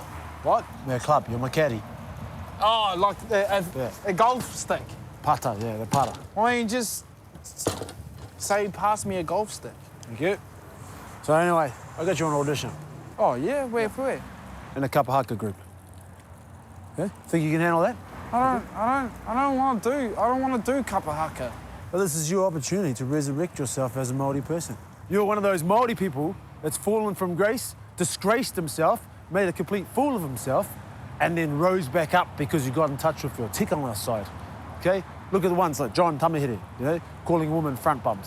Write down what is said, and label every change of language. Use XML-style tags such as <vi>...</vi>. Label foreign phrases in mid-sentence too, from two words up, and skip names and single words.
<en>What? No, club. You're my caddy. Oh, like a golf stick. Putter, yeah, the putter. Why don't you just say, pass me a golf stick? Thank you. So anyway, I got you on audition Oh, yeah? Where? in a</en> <mi>kapa haka</mi> <en>group. Yeah? Think you can handle that? I don't want to do</en> <mi>kapa haka.</mi> <en>Well, this is your opportunity to resurrect yourself as a Māori person. You're one of those Māori people that's fallen from grace, disgraced himself, made a complete fool of himself, and then rose back up because you got in touch with your tikanga side, okay? Look at the ones like John Tamahere, calling women front bumps.</en>